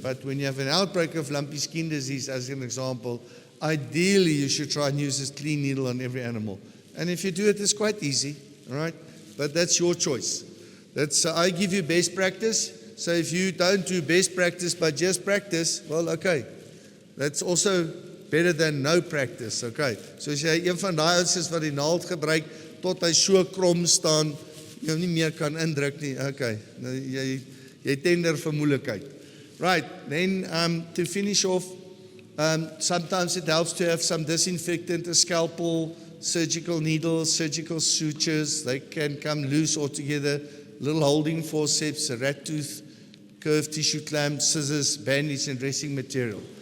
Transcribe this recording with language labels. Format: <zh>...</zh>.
<en>But when you have an outbreak of lumpy skin disease, as an example, ideally you should try and use a clean needle on every animal. And if you do it, it's quite easy, all right? But that's your choice. I give you best practice. So if you don't do best practice but just practice, well, okay. That's also better than no practice, okay?</en> <af>So as jy een van daai ouens is wat die naald gebruik tot hy so krom staan, jy nie meer kan indruk nie, okay. Nou, jy tender vir moeilikheid.</af> <en>Right, then to finish off, sometimes it helps to have some disinfectant, a scalpel, surgical needles, surgical sutures. They can come loose altogether. Little holding forceps, a rat tooth, curved tissue clamp, scissors, bandage, and dressing material.</en>